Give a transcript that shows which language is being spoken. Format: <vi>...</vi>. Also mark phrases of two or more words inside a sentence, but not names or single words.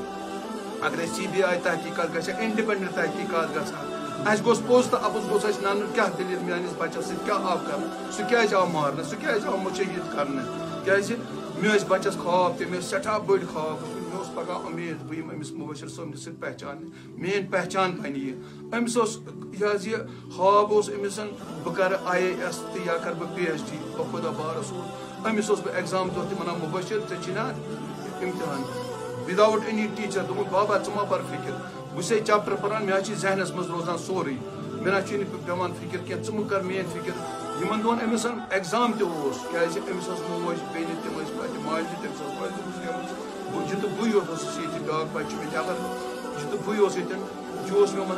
<ks>اگر CBI تحقیقات گژھِ انڈپینڈنٹ تحقیقات گژھان اس گوٚژھ پوٚز تہٕ اپُز گوٚژھ اسہِ ننُن کیٛاہ دٔلیٖل میٛٲنِس بچس سۭتۍ کیٛاہ آو کرنہٕ سُہ کیٛازِ آو مارنہٕ سُہ کیٛازِ آو مُشہید کرنہٕ کیٛازِ مےٚ ٲسۍ بچس خواب تہِ مےٚ ٲسۍ سٮ۪ٹھاہ بٔڑۍ خواب مےٚ اوس پگاہ اُمید بہٕ یِمہٕ أمِس مُبشر صٲبنہِ سۭتۍ پہچاننہِ میٛٲنۍ پہچان بنہِ یہِ أمِس اوس یہِ حظ یہِ خواب اوس أمِس بہٕ کرٕ IAS تہٕ یا کرٕ بہٕ PhD بخدا بہ رسول أمِس اوس بہٕ ایگزام دۄہ تہِ ونان مُبشر ژےٚ چھُے نا امتحان</ks> <en>without any teacher</en> <ks>دوٚپُن بابا ژٕ ما بر فکر بہٕ چھُسے چیپٹر پران مےٚ حظ چھُ ذہنس منٛز روزان سورُے مےٚ نہ چھُے نہٕ پیوان فکر کینٛہہ ژٕ مہٕ کر میٲنۍ فکر یِمن دۄہن أمِس ایگزام تہِ اوس کیازِ أمِس ٲس موج بیٚنہِ تِم ٲسۍ بچہِ ماجہِ تٔمِس ٲس مٲلۍ گٔمٕژ یہِ تہٕ بٕے یوت اوسُس ییٚتہِ بیٛاکھ بچہِ چھُ مےٚ اگر یہِ تہٕ بٕے اوس ییٚتٮ۪ن یہِ اوس مےٚ</ks>